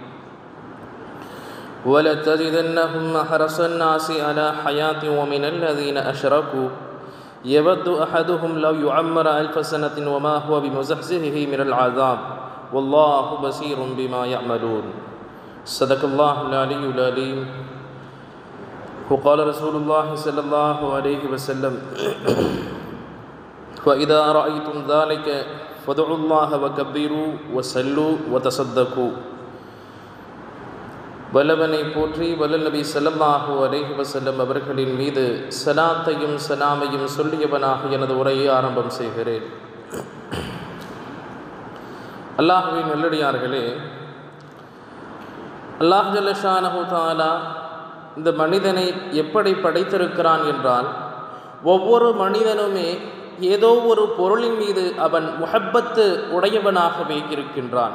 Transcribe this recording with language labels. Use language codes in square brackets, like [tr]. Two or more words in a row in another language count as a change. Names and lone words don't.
[ar] ولتجدنهم أحرص الناس على حياة ومن الذين أشركوا يود أحدهم لو يعمر 1000 سنة وما هو بمزحزحه من العذاب والله بصير بما يعملون صدق الله العلي العليم وقال رسول الله صلى الله عليه وسلم فإذا رأيتم ذلك فادعوا الله وكبروا وصلوا وتصدقوا [ta] வல்லவனை போற்றி வல்லல் நபி [ar] صلى الله عليه وسلم [ta] அவர்களின் மீது ஸலாத்தையும் ஸலாமையும் சொல்லியவனாக எனது உரையை ஆரம்பம் செய்கிறேன். அல்லாஹ்வின் நல்லடியார்களே, [ar] الله جل شأنه تعالى [ta] இந்த மனிதனை எப்படி படைத்திருக்கிறான் என்றால், ஒவ்வொரு மனிதனுமே ஏதோ ஒரு பொருளின் மீது அவன் முஹப்பத்து உடையவனாகவே இருக்கின்றான்.